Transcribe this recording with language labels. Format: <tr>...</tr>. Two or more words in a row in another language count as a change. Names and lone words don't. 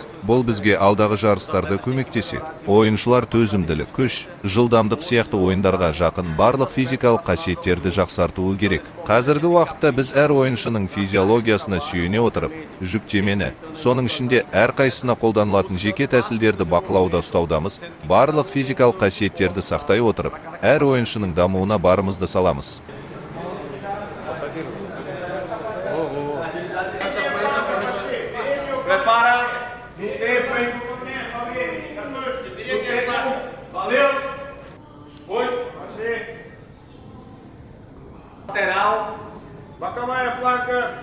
<kk>Бұл бізге алдағы жарыстарды көмектеседі. Ойыншылар төзімділік, күш, жылдамдық сияқты ойындарға жақын барлық физикалық қасиеттерді жақсартуы керек. Қазіргі уақытта біз әр ойыншының физиологиясына сүйене отырып, жүктемені, соның ішінде әрқайсысына қолданылатын жеке тәсілдерді бақылауда ұстаудамыз. Барлық физикалық қасиеттерді сақтай отырып, әр ойыншының дамуына барымызды саламыз.</kk> <pt>Prepara no tempo, hein? Valeu! Foi! Achei! Lateral. Bacalhau, flanca.</pt>